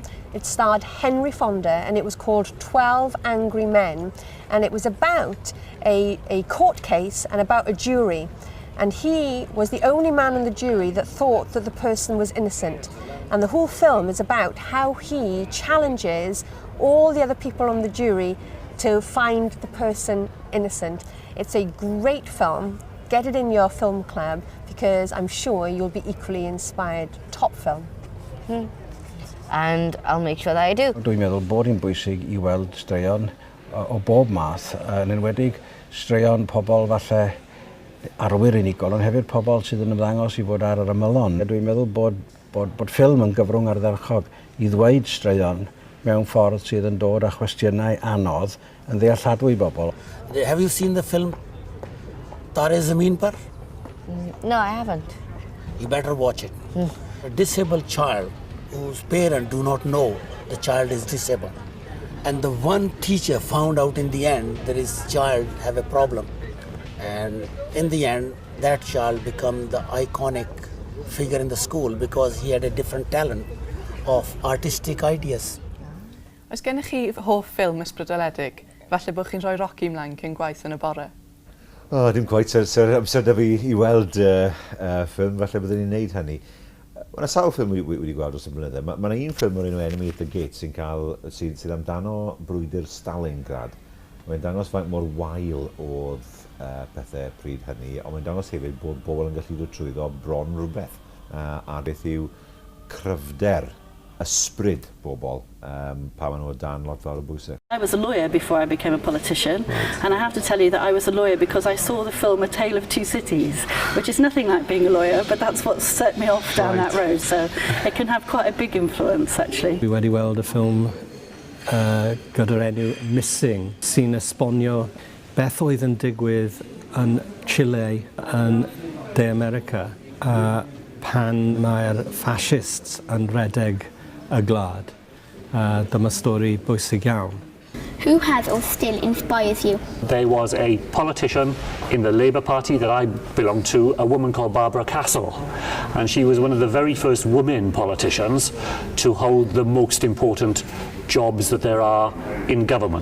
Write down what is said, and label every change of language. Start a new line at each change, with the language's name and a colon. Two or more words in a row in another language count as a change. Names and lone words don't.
English: It starred Henry Fonda and it was called 12 Angry Men, and it was about a court case and about a jury, and he was the only man in the jury that thought that the person was innocent, and the whole film is about how he challenges all the other people on the jury to find the person innocent. It's a great film. Get it in your film club because I'm sure you'll be equally inspired. Top film. And I'll make sure that I do.
Welsh: Dwi'n meddwl bod hi'n bwysig I weld straeon o bob math, yn enwedig straeon pobl falle arwyr unigol, ond hefyd pobl sydd yn ymddangos I fod ar yr ymylon. Dwi'n meddwl bod ffilm yn gyfrwng ardderchog I ddweud straeon mewn ffordd sydd yn dod â chwestiynau anodd yn ddealladwy bobl.
English: Have you seen the film Tare Zameen Par? No, I haven't. You better watch it. A disabled child whose parents do not know the child is disabled. And the one teacher found out in the end that his child have a problem. And in the end, that child become the iconic figure in the school because he had a different talent of artistic ideas.
Welsh: Oes gennych chi hoff ffilm ysbrydoledig? Falle bod chi'n rhoi roci ymlaen cyn gwaith yn y bore? Dim cweit, amser da fi I weld ffilm, falle byddwn ni'n neud hynny. Mae yna sawl ffilm wedi gweld dros y blynydde. Mae yna un ffilm o'r enw Enemy at the Gate sydd amdano brwydr Stalingrad. Mae'n dangos faint mor wael oedd pethau pryd hynny, ond mae'n dangos hefyd bod bobl yn gallu dod trwyddo bron rhywbeth. A beth yw cryfder ysbryd bobl pan maen nhw o dan lot fawr o bwysau.
English: I was a lawyer before I became a politician, and I have to tell you that I was a lawyer because I saw the film A Tale of Two Cities, which is nothing like being a lawyer, but that's what set me off down that road, so it can have quite a big influence, actually.
Welsh: Dwi wedi weld y ffilm gyda'r enw Missing, sy'n esbonio beth oedd yn digwydd yn Chile, yn De America, pan mae'r fascists yn redeg y gwlad. Dyma stori bwysig iawn.
English: Who has or still inspires you? There was a politician in the Labour Party that I belonged to, a woman called Barbara Castle, and she was one of the very first women politicians to hold the most important jobs that there are in government.